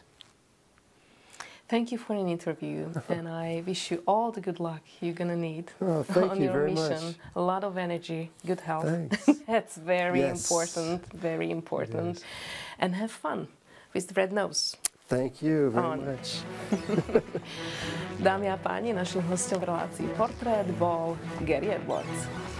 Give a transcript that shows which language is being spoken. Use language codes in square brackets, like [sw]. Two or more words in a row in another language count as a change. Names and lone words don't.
[en] Thank you for an interview, and I wish you all the good luck you're going to need on your mission. A lot of energy, good health. Thanks. That's very important, very important. And have fun with the Red Nose. Thank you very much. [sk] Dámy a páni, našim hostom v relácii Portrét bol Gary Edwards.